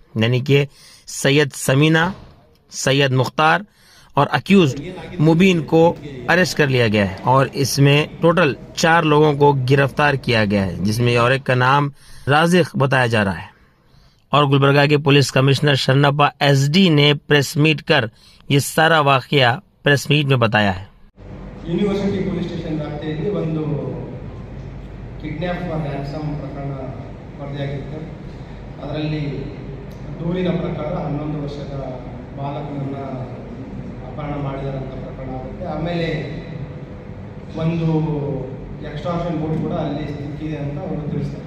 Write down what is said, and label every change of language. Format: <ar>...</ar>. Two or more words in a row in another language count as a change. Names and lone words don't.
<hi>यानी कि सैयद समीना, सैयद मुख्तार और अक्यूज्ड मुबीन को अरेस्ट कर लिया गया है और इसमें टोटल 4 लोगों को गिरफ्तार किया गया है, जिसमें और एक का नाम राजिक बताया जा रहा है। और गुलबर्गा के पुलिस कमिश्नर शरणप्पा एसडी ने</hi> <en>press meet</en> <hi>कर ये सारा वाकया</hi> <en>press meet</en> <hi>में बताया है।</hi> <en>university police station</en> <kn>ವ್ಯಾಪ್ತಿಯಲ್ಲಿ ಒಂದು</kn> <en>kidnap ransom</en> <kn>ಪ್ರಕರಣ ವರದಿಯಾಗಿತ್ತು. ಅದರಲ್ಲಿ ದೂರಿನ ಪ್ರಕಾರ 11 ವರ್ಷದ ಬಾಲಕನನ್ನು ಅಪಹರಣ ಮಾಡಿದಂಥ ಪ್ರಕರಣ ಆಗುತ್ತೆ. ಆಮೇಲೆ ಒಂದು</kn> <en>extraction note</en> <kn>ಕೂಡ ಅಲ್ಲಿ ಸಿಕ್ಕಿದೆ ಅಂತ ಅವರು ತಿಳಿಸ್ತಾರೆ.</kn>